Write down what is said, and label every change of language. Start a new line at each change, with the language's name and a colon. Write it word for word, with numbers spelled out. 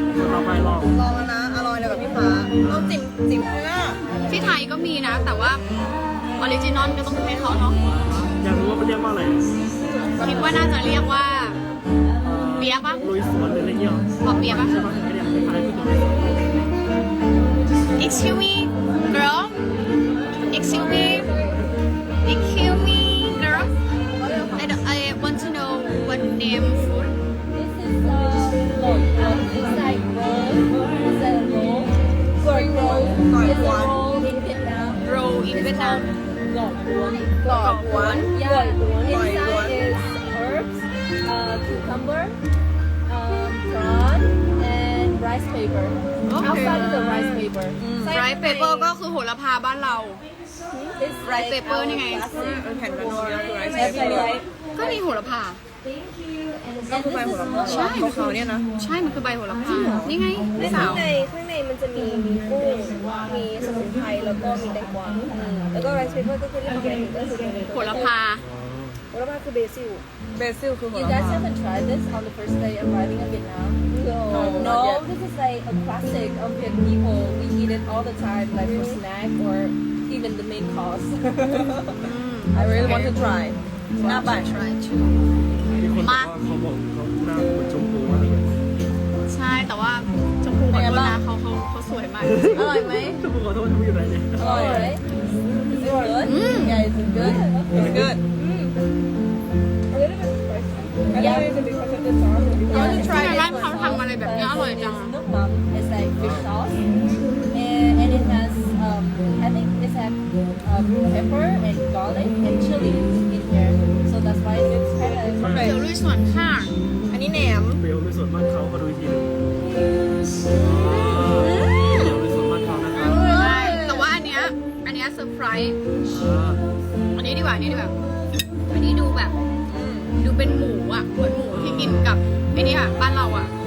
Thai: เราไปลอง ลองแล้วนะอร่อยเลยกับพี่ฟ้าลองจิ้มจิ้มเนื้อ ที่ไทยก็มีนะแต่ว่าออริจินอลก็ต้องให้เขาเนาะ อยากรู้ว่ามันเรียกว่าอะไร คิดว่าน่าจะเรียกว่าเปี๊ยะป่ะ ลุยสวนหรืออะไรเงี้ย หอมเปี๊ยะป่ะ ใช่ป่ะไม่ได้คล้ายๆกันเลย
English: Excuse me girl Excuse me Excuse me girl I don't, I want to know what name food This is a roll it's like roll it's a roll sorry roll it's a roll in Vietnam roll in Vietnam
Thai: กรอบ กรอบหวาน
English: yeah inside is herbs uh cucumber um prawn and rice paper outside is the rice paper
Thai: ไรซ์เปเปอร์ก็คือโหระพาบ้านเรา
English: this
Thai: ไรซ์เปเปอร์นี่ไง แผ่น ก็ นอนคือไรซ์เปเปอร์ ก็มีโหระพา ก็คือใบโหระพา ใช่ ของเขาเนี่ยนะ ใช่มันคือใบโหระพานี่ไง ข้างในข้างในมันจะมีมีกุ้งมีสมุนไพรแล้วก็มีแตงกวาแล้วก็ไรซ์เปเปอร์ก็คือเรื่องเกี่ยวกับ โหระพา โหระพาคือเบซิลเบซิลคือโหระพา
English: You guys haven't tried this on the first day arriving in Vietnam? No, no. This is like a classic of Viet people. We eat it all the time, like for snack or even the main course. I really want to try.
Thai: น่าไป
English: try too.
Thai: มีคนบอกว่าเขาบอกเขาหน้าเหมือนชมพูอะไรแบบนี้ ใช่แต่ว่าชมพูขอโทษนะเขาเขาเขาสวยมาก อร่อยไหม ชมพูขอโทษชมพูอยู่ไหนเนี่ย อร่อยไหม
English: Is it good? Yeah, it's good. It's good. Yeah, it's a big part of the sauce. Yeah, you try it.
Thai: เขาทำอะไรแบบนี้อร่อยจัง
English: It's like fish sauce, and and it has um, I think it has um, pepper and garlic and chili in here, so that's why it's kind of.
Thai: เปรี้ยวลุยส่วนข้าง อันนี้แหนม เปรี้ยวลุยส่วนบ้านเขามาดูอีกทีนึงเปรี้ยวลุยส่วนบ้านเขานะครับ แต่ว่าอันเนี้ยอันเนี้ยเซอร์ไพรส์อันนี้ดีกว่าอันนี้ดีกว่าอันนี้ดูแบบดูเป็นหมูอ่ะเหมือนหมูที่กินกับไอ้นี่อ่ะบ้านเราอ่ะ